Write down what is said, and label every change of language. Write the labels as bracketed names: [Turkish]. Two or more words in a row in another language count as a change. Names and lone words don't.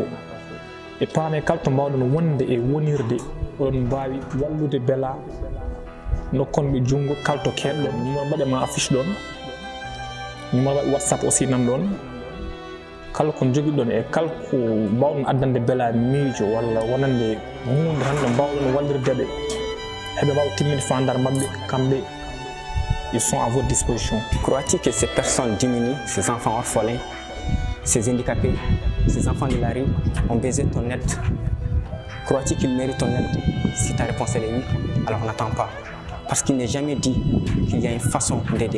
[Fula] E paame kalto mbawɗon wonde e wonirde oɗon mbawi wallude Bella nokkonɓe junngo kalto keɗɗon numéro mbaɗema affiche ɗon numéro waɗi WhatsApp aussi nan ɗon kala ko joguiɗon e kala ko mbawɗon addande Bella miijo walla wonande hunde tan ɗo mbawɗon wallirdeɓe heɓe mbawa timminde fandare mabɓe kamɓe. [French] Ils sont à votre disposition. Crois-tu que ces personnes diminuées, ces enfants orphelins, ces handicapés, ces enfants de la rue ont besoin de ton aide? Crois-tu qu'ils méritent ton aide? Si ta réponse est oui, alors n'attends pas. Parce qu'il n'est jamais dit qu'il y a une façon d'aider.